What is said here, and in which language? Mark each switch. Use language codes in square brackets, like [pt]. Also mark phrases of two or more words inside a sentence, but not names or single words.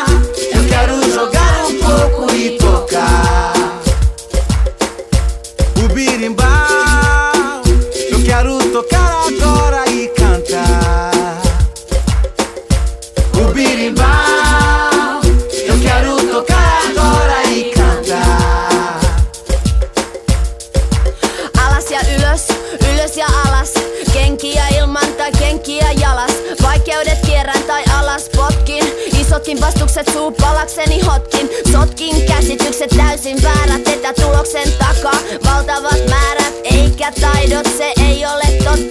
[pt] Eu quero jogar um pouco e tocar o birimbau. Eu quero tocar agora e cantar o birimbau. Eu quero tocar agora e cantar. [fi] Alas ja ylös, ylös ja alas. Kenkiä ilman tai kenkiä jalas. Vaikeudet kierrän tai alas potkin. Isotkin vastukset suupalakseni hotkin. Sotkin käsitykset täysin väärät. Etätuloksen takaa valtavat määrät. Eikä taidot, se ei ole totta.